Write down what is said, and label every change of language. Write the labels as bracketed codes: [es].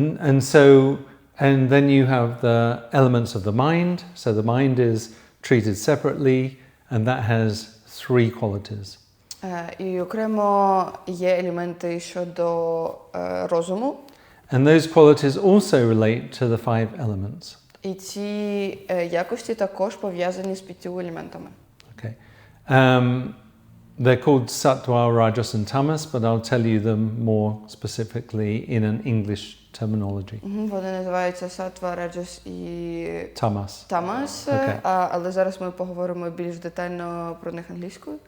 [en] And then you have the elements of the mind. So the mind is treated separately, and that has 3 qualities. [uk] І окремо є елементи щодо розуму. [en] And those qualities also relate to the 5 elements. [uk] І ці якості також пов'язані з 5 елементами. [en] Okay. They're called sattva, rajas and tamas, but I'll tell you them more specifically in an English terminology. [uk] Вони називаються сатва, раджас і [en] Tamas. [uk] тамас, [en] Okay. [uk] але зараз ми поговоримо більш детально про них англійською.